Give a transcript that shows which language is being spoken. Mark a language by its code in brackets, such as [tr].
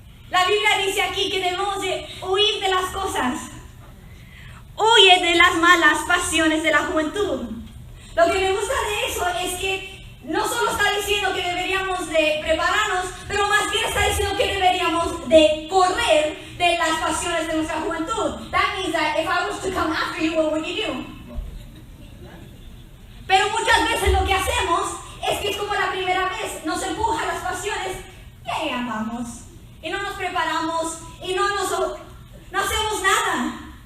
[es] La Biblia dice aquí que debemos de huir de las cosas. Huye de las malas pasiones de la juventud. Lo que me gusta de eso es que no solo está diciendo que deberíamos de prepararnos, pero más bien está diciendo que deberíamos de correr de las pasiones de nuestra juventud. [en] That means that if I was to come after you, what would you do? [es] Pero muchas veces lo que hacemos es que es como la primera vez, nos empuja las pasiones y ahí andamos. Y no nos preparamos y no hacemos nada.